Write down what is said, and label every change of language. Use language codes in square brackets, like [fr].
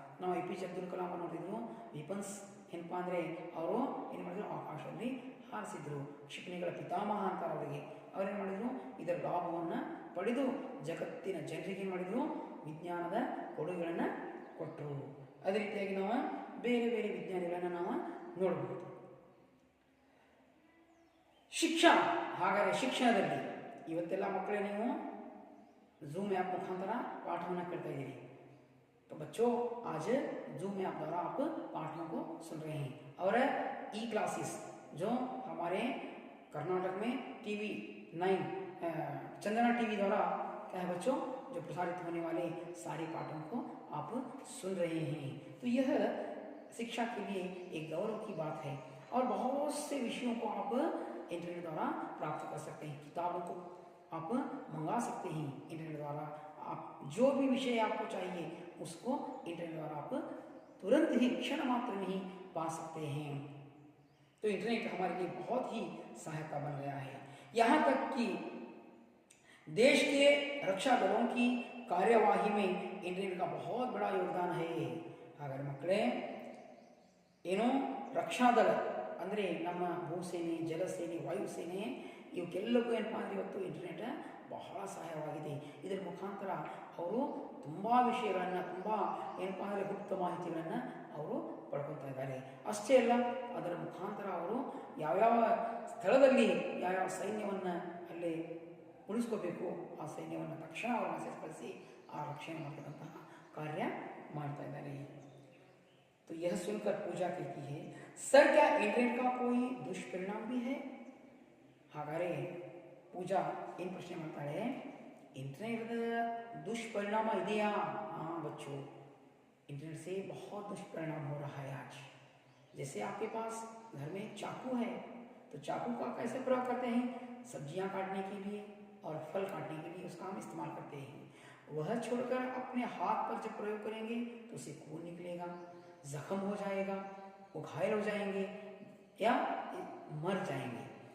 [kn] ನಾವು APJ ಅಬ್ದುಲ್ ಕಲಾಂ ನೋಡಿದ್ರು, weapons ಏನಪ್ಪ ಅಂದರೆ ಅವರು ಏನು ಮಾಡಿದ್ರು, ಆಕಾಶದಲ್ಲಿ ಹಾರಿಸಿದ್ರು. ಕ್ಷಿಪಣಿಗಳ ಪಿತಾಮಹ ಅಂತಾರೆ ಅವರಿಗೆ. ಅವರೇನು ಮಾಡಿದರು, ಇದರ ಲಾಭವನ್ನು ಪಡೆದು ಜಗತ್ತಿನ ಜನರಿಗೆ ಏನು ಮಾಡಿದರು, ವಿಜ್ಞಾನದ ಕೊಡುಗೆಗಳನ್ನು ಕೊಟ್ಟರು. ಅದೇ ರೀತಿಯಾಗಿ ನಾವು ಬೇರೆ ಬೇರೆ ವಿಜ್ಞಾನಿಗಳನ್ನು ನಾವು ನೋಡಬಹುದು. ಶಿಕ್ಷಣ, ಹಾಗಾದರೆ ಶಿಕ್ಷಣದಲ್ಲಿ ಇವತ್ತೆಲ್ಲ ಮಕ್ಕಳೇ ನೀವು [hi] ज़ूम ऐप मुखांतर पाठों करते हैं। तो बच्चों आज ज़ूम ऐप द्वारा आप पाठों को सुन रहे हैं और ई क्लासेस जो हमारे कर्नाटक में TV9 चंदना टीवी द्वारा क्या है बच्चों जो प्रसारित होने वाले सारे पाठों को आप सुन रहे हैं। तो यह शिक्षा के लिए एक गौरव की बात है और बहुत से विषयों को आप इंटरनेट द्वारा प्राप्त कर सकते हैं। किताबों को आप मंगा सकते हैं इंटरनेट द्वारा। आप जो भी विषय आपको चाहिए उसको इंटरनेट द्वारा आप तुरंत ही क्षण मात्र में ही पा सकते हैं। तो इंटरनेट हमारे लिए बहुत ही सहायता बन गया है। यहाँ तक कि देश के रक्षा दलों की कार्यवाही में इंटरनेट का बहुत बड़ा योगदान है। [kn] ಹಾಗಾದರೆ ಮಕ್ಕಳೇ, ಏನು ರಕ್ಷಾದಳ ಅಂದರೆ ನಮ್ಮ ಭೂಸೇನೆ, ಜಲಸೇನೆ, ವಾಯುಸೇನೆ ಇವಕ್ಕೆಲ್ಲಕ್ಕೂ ಏನಪ್ಪ ಅಂದರೆ ಇವತ್ತು ಇಂಟರ್ನೆಟ್ ಬಹಳ ಸಹಾಯವಾಗಿದೆ. ಇದರ ಮುಖಾಂತರ ಅವರು ತುಂಬ ವಿಷಯಗಳನ್ನು, ತುಂಬ ಏನಪ್ಪ ಅಂದರೆ ಗುಪ್ತ ಮಾಹಿತಿಗಳನ್ನು ಅವರು ಪಡ್ಕೊತಾ ಇದ್ದಾರೆ. ಅಷ್ಟೇ ಅಲ್ಲ, ಅದರ ಮುಖಾಂತರ ಅವರು ಯಾವ್ಯಾವ ಸ್ಥಳದಲ್ಲಿ ಯಾವ್ಯಾವ ಸೈನ್ಯವನ್ನು ಅಲ್ಲಿ ಉಳಿಸ್ಕೋಬೇಕು, ಆ ಸೈನ್ಯವನ್ನು ತಕ್ಷಣ ಅವರು ಮೆಸೇಜ್ ಕಳಿಸಿ ಆ ರಕ್ಷಣೆ ಮಾಡ್ತಕ್ಕಂತಹ ಕಾರ್ಯ ಮಾಡ್ತಾ ಇದ್ದಾರೆ. [hi] तो यह सुनकर पूजा कहती है, सर क्या इंटरनेट का कोई दुष्परिणाम भी है? [kn] ಹಾಗಾದರೆ ಪೂಜಾ ಏನು ಪ್ರಶ್ನೆ ಮಾಡ್ತಾಳೆ, [hi] इंटरनेट दुष्परिणाम [kn] ಇದೆಯಾ? [hi] हाँ बच्चों, इंटरनेट से बहुत दुष्परिणाम हो रहा है आज. जैसे आपके पास घर में चाकू है, तो चाकू का कैसे प्रयोग करते हैं? सब्जियां काटने के लिए और फल काटने के लिए उसका हम इस्तेमाल करते हैं. वह छोड़कर अपने हाथ पर जब प्रयोग करेंगे तो उसे खून निकलेगा, जख्म हो जाएगा, वो घायल हो जाएंगे या मर जाएंगे.